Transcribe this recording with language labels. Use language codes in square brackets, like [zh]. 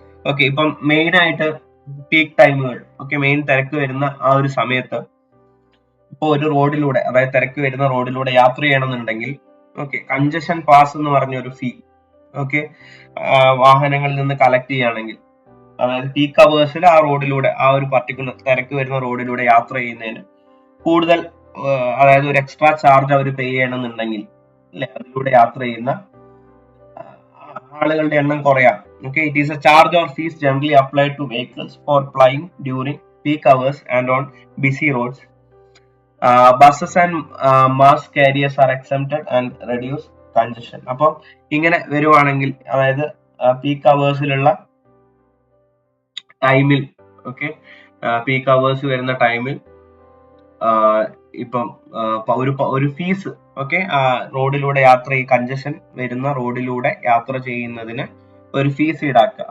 [ml] Okay, ഇപ്പം main ആയിട്ട് peak ടൈമുകൾ, okay, main തിരക്ക് വരുന്ന ആ ഒരു സമയത്ത് ഇപ്പൊ ഒരു റോഡിലൂടെ, അതായത് തിരക്ക് വരുന്ന റോഡിലൂടെ യാത്ര ചെയ്യണമെന്നുണ്ടെങ്കിൽ ഓക്കെ, കൺജഷൻ പാസ് എന്ന് പറഞ്ഞ ഒരു ഫീ ഓക്കെ വാഹനങ്ങളിൽ നിന്ന് കളക്ട് ചെയ്യുകയാണെങ്കിൽ, അതായത് പീക്ക് അവേഴ്സിൽ ആ റോഡിലൂടെ, ആ ഒരു പർട്ടിക്കുലർ തിരക്ക് വരുന്ന റോഡിലൂടെ യാത്ര ചെയ്യുന്നതിന് കൂടുതൽ അതായത് ഒരു എക്സ്ട്രാ ചാർജ് അവർ പേ ചെയ്യണമെന്നുണ്ടെങ്കിൽ അല്ലെ, അതിലൂടെ യാത്ര ചെയ്യുന്ന ആളുകളുടെ എണ്ണം കുറയാം. [en] Okay, it is a charge or fees generally applied to vehicles for plying during peak hours and on busy roads. Buses and mass carriers are exempted and reduce congestion. [ml] അപ്പം ഇങ്ങനെ വരുവാണെങ്കിൽ, അതായത് പീക്ക് അവേഴ്സിലുള്ള ടൈമിൽ, ഓക്കെ, പീക്ക് അവേഴ്സ് വരുന്ന ടൈമിൽ ഇപ്പം ഒരു fees, okay, റോഡിലൂടെ യാത്ര കൺജഷൻ വരുന്ന റോഡിലൂടെ യാത്ര ചെയ്യുന്നതിന് ഒരു ഫീസ് ഈടാക്കുക.